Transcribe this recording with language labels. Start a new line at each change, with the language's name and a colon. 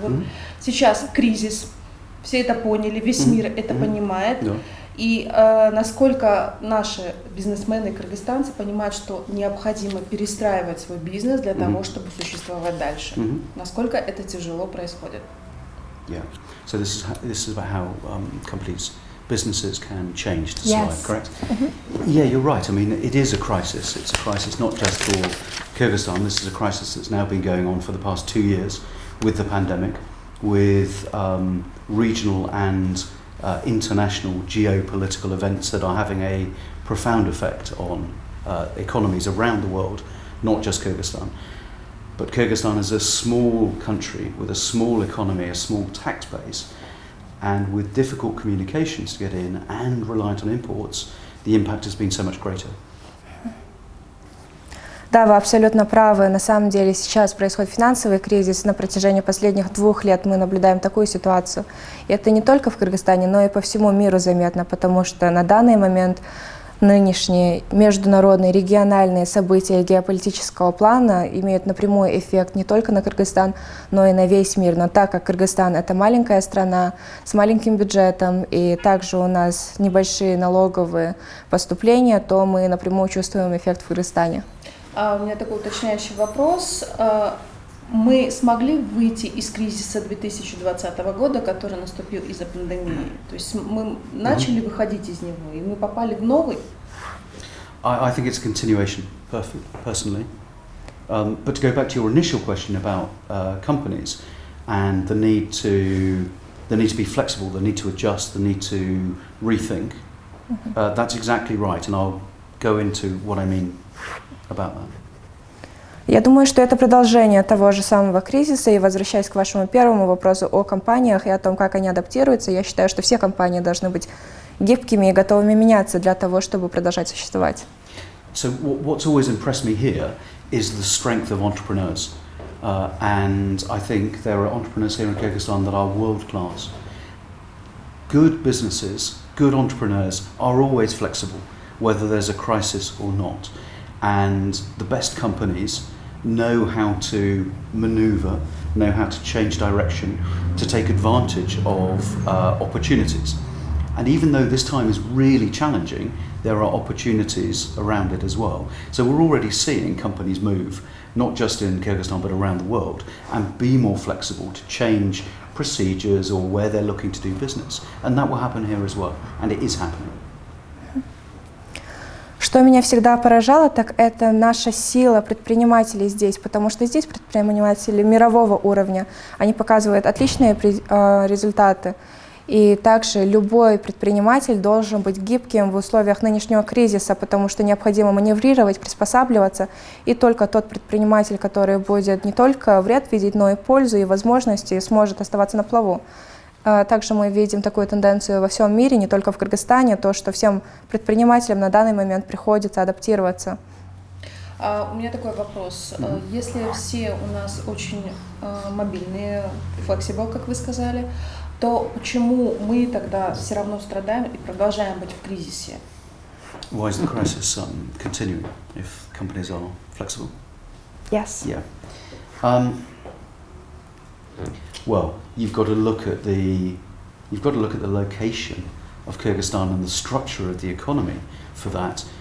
Russian: Вот сейчас кризис, все это поняли, весь мир это понимает. И насколько наши бизнесмены и кыргызстанцы понимают, что необходимо перестраивать свой бизнес для того, чтобы существовать дальше. Насколько это тяжело происходит.
English: Yeah. So this is about how businesses can change to survive, correct? Yeah, you're right. I mean, it is a crisis. It's a crisis not just for Kyrgyzstan. This is a crisis that's now been going on for the past 2 years with the pandemic, with regional and international geopolitical events that are having a profound effect on economies around the world, not just Kyrgyzstan. But Kyrgyzstan is a small country with a small economy, a small tax base, and with difficult communications to get in and reliant on imports, the impact has been so much greater.
Russian: Да, вы абсолютно правы. На самом деле сейчас происходит финансовый кризис. На протяжении последних 2 лет мы наблюдаем такую ситуацию. И это не только в Кыргызстане, но и по всему миру заметно, потому что на данный момент нынешние международные региональные события геополитического плана имеют напрямую эффект не только на Кыргызстан, но и на весь мир. Но так как Кыргызстан — это маленькая страна с маленьким бюджетом, и также у нас небольшие налоговые поступления, то мы напрямую чувствуем эффект в Кыргызстане. У меня такой уточняющий вопрос. Мы смогли выйти из кризиса 2020 года, который наступил из-за пандемии? То есть мы начали выходить из него, и мы попали в новый?
English: I think it's a continuation, personally. But to go back to your initial question about companies and the need to be flexible, the need to adjust, the need to rethink, that's exactly right, and I'll go into what I mean about that.
Russian: Я думаю, что это продолжение того же самого кризиса, и возвращаясь к вашему первому вопросу о компаниях и о том, как они адаптируются, я считаю, что все компании должны быть гибкими и готовыми меняться для того, чтобы продолжать существовать.
English: So what's always impressed me here is the strength of entrepreneurs, and I think there are entrepreneurs here in Kyrgyzstan that are world class. Good businesses, good entrepreneurs are always flexible, whether there's a crisis or not, and the best companies know how to maneuver, know how to change direction, to take advantage of opportunities. And even though this time is really challenging, there are opportunities around it as well. So we're already seeing companies move, not just in Kyrgyzstan but around the world, and be more flexible to change procedures or where they're looking to do business. And that will happen here as well, and it is happening.
Russian: Что меня всегда поражало, так это наша сила предпринимателей здесь, потому что здесь предприниматели мирового уровня, они показывают отличные результаты. И также любой предприниматель должен быть гибким в условиях нынешнего кризиса, потому что необходимо маневрировать, приспосабливаться. И только тот предприниматель, который будет не только вред видеть, но и пользу и возможности, сможет оставаться на плаву. Также мы видим такую тенденцию во всем мире, не только в Кыргызстане, то, что всем предпринимателям на данный момент приходится адаптироваться. У меня такой вопрос. Если все у нас очень мобильные, flexible, как вы сказали, то почему мы тогда все равно страдаем и продолжаем быть в кризисе?
English: Why is the crisis continuing if companies are flexible? Yes. Yeah. Well, you've got to look at the location of Kyrgyzstan and the structure of the economy for that.